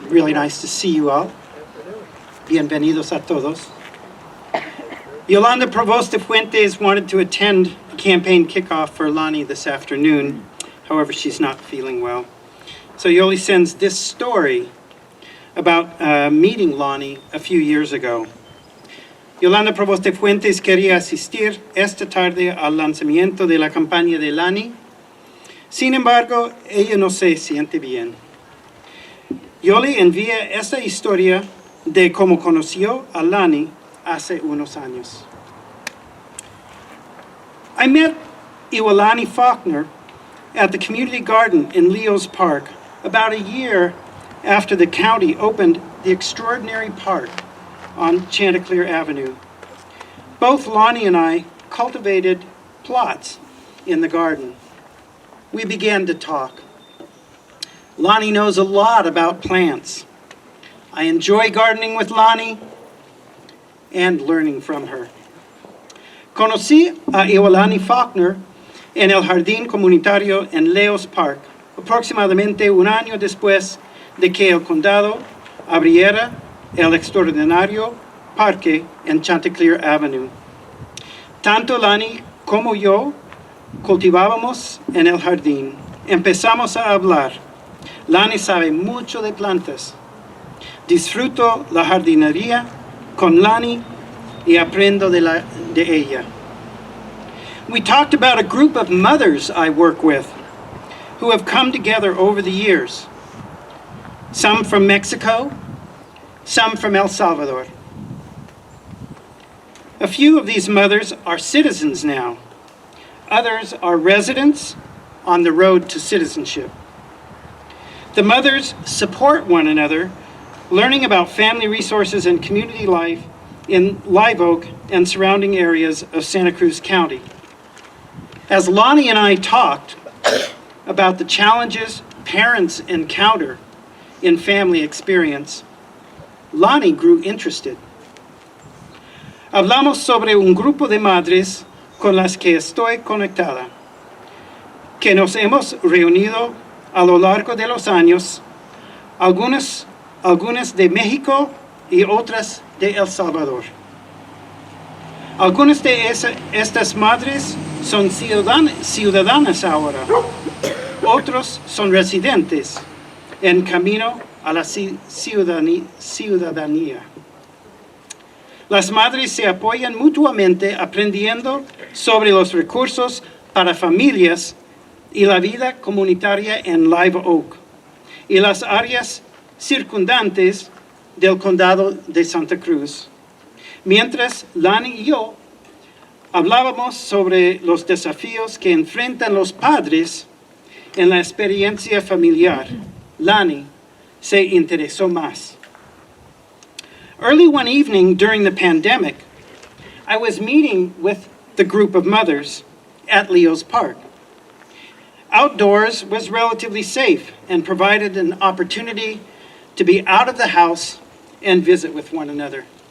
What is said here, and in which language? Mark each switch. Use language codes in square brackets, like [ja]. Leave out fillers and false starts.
[en] Really nice to see you all. [es] Bienvenidos a todos. [en] Yolanda Provost de Fuentes wanted to attend the campaign kickoff for Lani this afternoon. However, she's not feeling well. So Yoli sends this story about meeting Lani a few years ago. [es] Yolanda Provost de Fuentes quería asistir esta tarde al lanzamiento de la campaña de Lani. Sin embargo, ella no se siente bien. Yoli envía esta historia de cómo conoció a Lani hace unos años. [en] I met Lani Faulkner at the community garden in Leo's Park about a year after the county opened the extraordinary park on Chanticleer Avenue. Both Lani and I cultivated plots in the garden. We began to talk. Lani knows a lot about plants. I enjoy gardening with Lani and learning from her. [es] Conocí a Lani Faulkner en el jardín comunitario en Leo's Park, aproximadamente un año después de que el condado abriera el extraordinario parque en Chanticleer Avenue. Tanto Lani como yo cultivábamos en el jardín. empezamos a hablar. Lani sabe mucho de plantas. Disfruto la jardinería con Lani y aprendo de ella. [en] We talked about a group of mothers I work with who have come together over the years. Some from Mexico, some from El Salvador. A few of these mothers are citizens now. Others are residents on the road to citizenship. The mothers support one another, learning about family resources and community life in Live Oak and surrounding areas of Santa Cruz County. As Lani and I talked about the challenges parents encounter in family experience, Lani grew interested. [es] Hablamos sobre un grupo de madres con las que estoy conectada, que nos hemos reunido a lo largo de los años, algunas de México y otras de El Salvador. Algunas de estas madres son ciudadanas ahora, otros son residentes en camino a la ciudadanía. Las madres se apoyan mutuamente aprendiendo sobre los recursos para familias y la vida comunitaria en Live Oak y las áreas circundantes del condado de Santa Cruz. Mientras Lani y yo hablábamos sobre los desafíos que enfrentan los padres en la experiencia familiar, Lani se interesó más. [en] Early one evening during the pandemic, I was meeting with the group of mothers at Leo's Park. Outdoors was relatively safe and provided an opportunity to be out of the house and visit with one another.